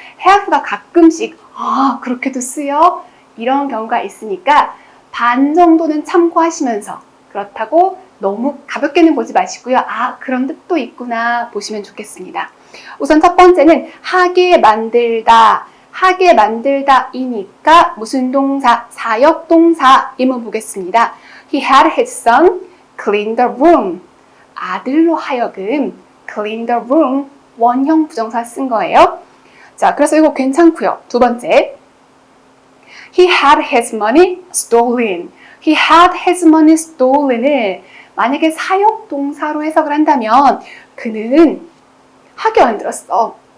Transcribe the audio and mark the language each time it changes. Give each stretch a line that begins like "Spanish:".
Korean: have가 가끔씩 그렇게도 쓰여? 이런 경우가 있으니까 반 정도는 참고하시면서 그렇다고 너무 가볍게는 보지 마시고요. 그런 뜻도 있구나 보시면 좋겠습니다. 우선 첫 번째는 하게 만들다. 하게 만들다이니까 무슨 동사? 사역동사 임문 보겠습니다.
English: He had his son clean the room.
Korean: 아들로 하여금
English: clean the room
Korean: 원형 부정사 쓴 거예요. 자, 그래서 이거 괜찮고요. 두 번째,
English: he had his money stolen. He had his money stolen
Korean: 을 만약에 사역 동사로 해석을 한다면 그는 하게 만들었어.